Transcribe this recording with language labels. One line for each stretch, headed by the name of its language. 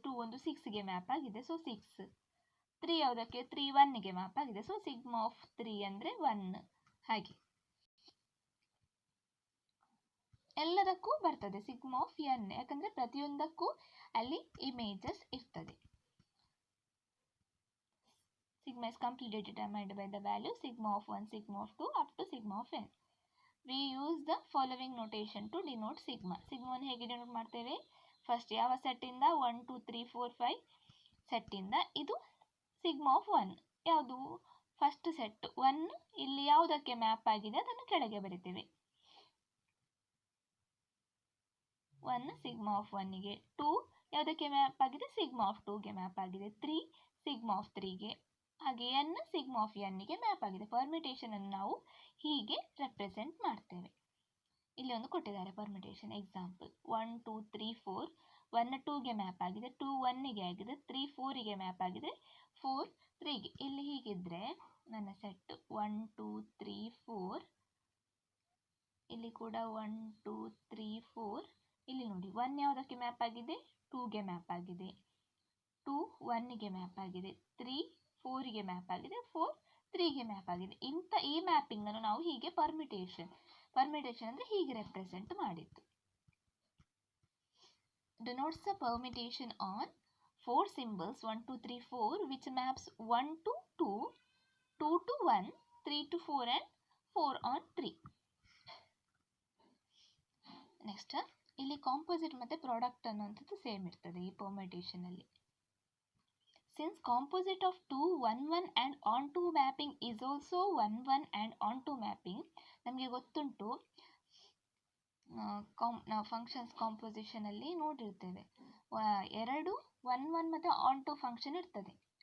Kannada: 2 ಒಂದು 6ಗೆ ಮ್ಯಾಪ್ ಆಗಿದೆ. ಸೊ 6. 3 ಯಾವುದಕ್ಕೆ? 3 1ಗೆ ಮ್ಯಾಪ್ ಆಗಿದೆ. ಸೊ ಸಿಗ್ಮಾ ಆಫ್ 3 ಅಂದರೆ 1. ಹಾಗೆ ಎಲ್ಲದಕ್ಕೂ ಬರ್ತದೆ ಸಿಗ್ಮಾ ಆಫ್ n, ಯಾಕಂದರೆ ಪ್ರತಿಯೊಂದಕ್ಕೂ ಅಲ್ಲಿ ಇಮೇಜಸ್ ಇರ್ತದೆ.
English: sigma is completely determined by the value sigma of 1, sigma of 2 up to sigma of n. We use the following notation to denote sigma.
Kannada: ಸಿಗ್ಮಾವನ್ನು ಹೇಗೆ denote ಮಾಡ್ತೇವೆ? ಫಸ್ಟ್ ಯಾವ ಸೆಟ್ಟಿಂದ 1 2 3 4 5 ಸೆಟ್ಟಿಂದ ಇದು ಸಿಗ್ಮಾ ಆಫ್ 1 ಯಾವುದು? First set 1 ಇಲ್ಲಿ ಯಾವುದಕ್ಕೆ map ಆಗಿದೆ ಅದನ್ನು ಕೆಳಗೆ ಬರಿತೇವೆ. 1 ಸಿಗ್ಮಾ ಆಫ್ 1ಗೆ, 2 ಯಾವುದಕ್ಕೆ ಮ್ಯಾಪ್ ಆಗಿದೆ? ಸಿಗ್ಮಾ ಆಫ್ 2ಗೆ ಮ್ಯಾಪ್ ಆಗಿದೆ, 3 ಸಿಗ್ಮಾ ಆಫ್ 3ಗೆ, ಹಾಗೆ n ಸಿಗ್ಮಾ ಆಫ್ nಗೆ ಮ್ಯಾಪ್ ಆಗಿದೆ. ಪರ್ಮಿಟೇಷನ್ ಅನ್ನು ನಾವು ಹೀಗೆ ರೆಪ್ರೆಸೆಂಟ್ ಮಾಡ್ತೇವೆ. ಇಲ್ಲಿ ಒಂದು ಕೊಟ್ಟಿದ್ದಾರೆ ಪರ್ಮಿಟೇಷನ್ ಎಕ್ಸಾಂಪಲ್ 1 2 3 4 1 2ಗೆ ಮ್ಯಾಪ್ ಆಗಿದೆ, 2 1ಗೆ ಆಗಿದೆ, 3 4ಗೆ ಮ್ಯಾಪ್ ಆಗಿದೆ, 4 3ಗೆ. ಇಲ್ಲಿ ಹೀಗಿದ್ರೆ ನನ್ನ ಸೆಟ್ 1 2 3 4 ಇಲ್ಲಿ ಕೂಡ 1 2 3 4 ಇಲ್ಲಿ ನೋಡಿ 1 ಯಾವುದಕ್ಕೆ ಮ್ಯಾಪ್ ಆಗಿದೆ? 2ಗೆ ಮ್ಯಾಪ್ ಆಗಿದೆ, 2 1ಗೆ ಮ್ಯಾಪ್ ಆಗಿದೆ, 3 4ಗೆ ಮ್ಯಾಪ್ ಆಗಿದೆ, 4 3ಗೆ ಮ್ಯಾಪ್ ಆಗಿದೆ. ಈ ಮ್ಯಾಪಿಂಗ್ ಅನ್ನು ನಾವು ಹೀಗೆ ಪರ್ಮಿಟೇಷನ್ ಅಂದರೆ ಹೀಗೆ ರೆಪ್ರೆಸೆಂಟ್ ಮಾಡಿದ್ದು.
English: Denotes the permutation on 4 symbols 1 2 3 4 which maps 1 to 2, 2 to 1, 3 to 4 and 4 on 3.
Kannada: Next ಇಲ್ಲಿ ಕಾಂಪೋಸಿಟ್ ಮತ್ತು ಪ್ರಾಡಕ್ಟ್ ಅನ್ನುವಂಥದ್ದು ಸೇಮ್ ಇರ್ತದೆ ಈ ಪರ್ಮಿಟೇಷನ್ ಅಲ್ಲಿ.
English: Since composite of 2 1 1 and onto mapping
Kannada: is also 1 1 and onto mapping, ನಮಗೆ ಗೊತ್ತುಂಟು ನಾವು ಫಂಕ್ಷನ್ಸ್ ಕಾಂಪೋಸಿಷನ್ ಅಲ್ಲಿ ನೋಡಿರ್ತೇವೆ ಎರಡು 1 1 ಮತ್ತು ಆನ್ಟು ಫಂಕ್ಷನ್ ಇರ್ತದೆ.